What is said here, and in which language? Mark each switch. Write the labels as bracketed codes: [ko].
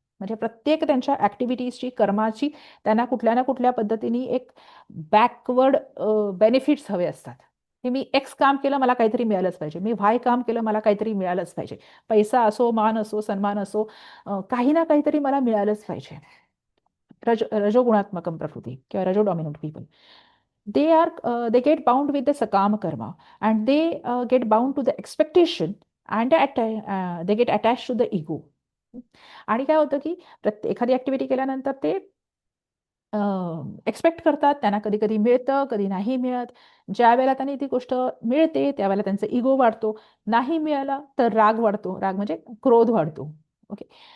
[mr] म्हणजे प्रत्येक त्यांच्या ऍक्टिव्हिटीजची, कर्माची त्यांना कुठल्या ना कुठल्या पद्धतीने एक बॅकवर्ड बेनिफिट्स हवे असतात. की मी एक्स काम केलं मला काहीतरी मिळालंच पाहिजे, मी व्हाय काम केलं मला काहीतरी मिळालंच पाहिजे, पैसा असो, मान असो, सन्मान असो, काही ना काहीतरी मला मिळालंच पाहिजे. रजोगुणात्मक प्रकृती किंवा रजो dominant people, [en] they get bound with the sakama karma, and they get bound to the expectation, and they get attached to the ego. [mr] आणि काय होतं की एखादी ऍक्टिव्हिटी केल्यानंतर ते एक्सपेक्ट करतात, त्यांना कधी कधी मिळतं, कधी नाही मिळत. ज्या वेळेला त्यांनी ती गोष्ट मिळते त्यावेळेला त्यांचा इगो वाढतो, नाही मिळाला तर राग वाढतो, राग म्हणजे क्रोध वाढतो. ओके.